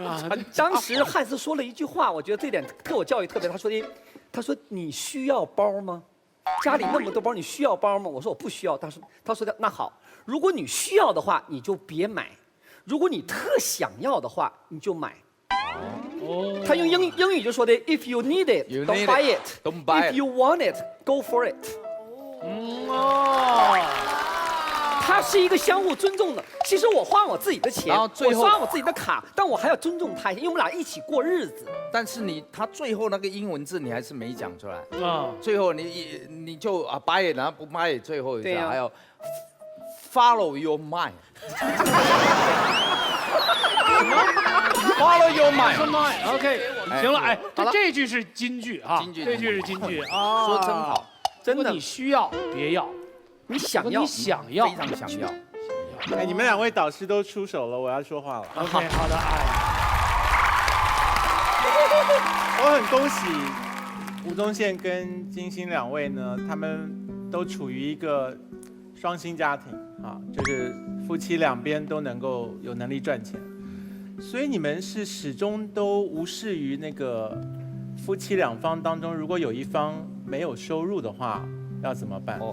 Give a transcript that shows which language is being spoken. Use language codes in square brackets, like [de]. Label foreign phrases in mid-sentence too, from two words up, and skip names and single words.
[zh] 当时汉斯说了一句话，我觉得这点对我教育特别。他说你需要包吗？家里那么多包，你需要包吗？我说我不需要。他说那好，如果你需要的话，你就别买；如果你特想要的话，你就买。他用英语就说的 ， [en] If you need it, don't buy it. If you want it, go for it. [zh] 它是一个相互尊重的。其实我花我自己的钱，我刷我自己的卡，但我还要尊重他，因为我们俩一起过日子。但是他最后那个英文字你还是没讲出来。最后你就 [en] buy it， [zh] 然后不 [en] buy it， [zh] 最后一个还要 [en] follow your mind。Follow your mind。OK， [zh] 行了，哎，这句是金句啊，这句是金句啊，说真好，真的。你需要别要。你想要，非常想要。哎，你们2位导师都出手了，我要说话了。 OK， 好的，我很恭喜吴宗宪跟金星2位呢，他们都处于一个双薪家庭啊，就是夫妻2边都能够有能力赚钱，所以你们是始终都无视于那个夫妻2方当中，如果有一方没有收入的话，要怎么办？